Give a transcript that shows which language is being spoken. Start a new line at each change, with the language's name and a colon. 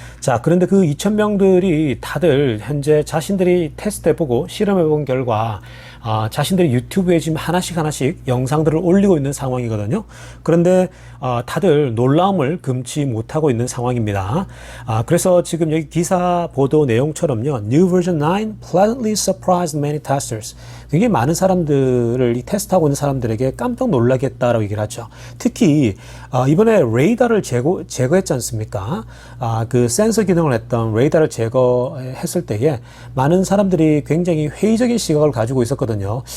Korean: 자, 그런데 그 2,000명들이 다들 현재 자신들이 테스트해보고 실험해본 결과 자신들이 유튜브에 지금 하나씩 영상들을 올리고 있는 상황이거든요. 그런데 다들 놀라움을 금치 못하고 있는 상황입니다. 그래서 지금 여기 기사 보도 내용처럼요.
English: New version 9 pleasantly surprised many testers.
Korean: 굉장히 많은 사람들을 이 테스트하고 있는 사람들에게 깜짝 놀라게 했다라고 얘기를 하죠. 특히 이번에 레이더를 제거했지 않습니까? 그 센서 기능을 했던 레이더를 제거했을 때에 많은 사람들이 굉장히 회의적인 시각을 가지고 있었거든요.